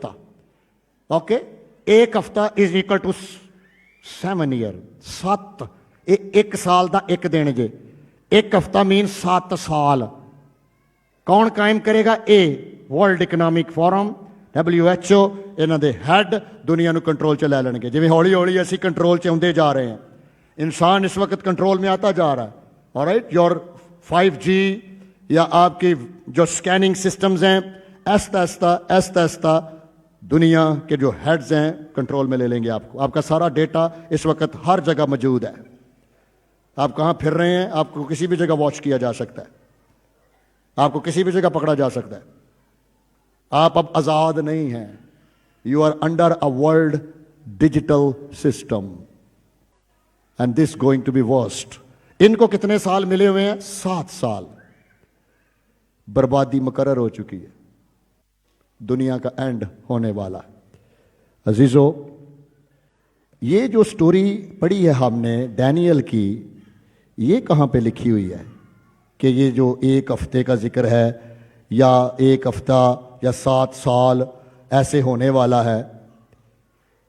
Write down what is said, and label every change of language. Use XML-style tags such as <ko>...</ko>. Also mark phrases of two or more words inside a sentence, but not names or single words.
<en>اوکے,</en> <ur>ایک ہفتہ</ur> <en>is equal to 7 year.</en> <pa>7 ایک سال دا ایک دن جے.</pa> <ur>ایک ہفتہ مین 7 سال. کون قائم کرے گا؟ ورلڈ اکنامک فورم, WHO.</ur> <pa>انہاں دے ہیڈ دنیا نو کنٹرول چ لے لین گے. جویں ہولی ہولی اسی کنٹرول چ ہوندے جا رہے ہیں.</pa> <ur>انسان اس وقت کنٹرول میں آتا جا رہا ہے.</ur> <en>Alright, your 5G</en> <ur>یا آپ کی جو</ur> <en>scanning systems</en> <ur>ہیں آہستہ آہستہ دنیا کے جو ہیڈز ہیں کنٹرول میں لے لیں گے آپ کو. آپ کا سارا ڈیٹا اس وقت ہر جگہ موجود ہے. آپ کہاں پھر رہے ہیں آپ کو کسی بھی جگہ واچ کیا جا سکتا ہے. آپ کو کسی بھی جگہ پکڑا جا سکتا ہے. آپ اب آزاد نہیں ہیں.</ur> <en>you are under a world digital system and this going to be worst.</en> <ur>ان کو کتنے سال ملے ہوئے ہیں؟ 7 سال. بربادی مقرر ہو چکی ہے. دنیا کا اینڈ ہونے والا ہے. عزیزو, یہ جو سٹوری پڑھی ہے ہم نے دانیل کی, یہ کہاں پہ لکھی ہوئی ہے کہ یہ جو ایک ہفتے کا ذکر ہے یا ایک ہفتہ یا 7 سال ایسے ہونے والا ہے؟</ur>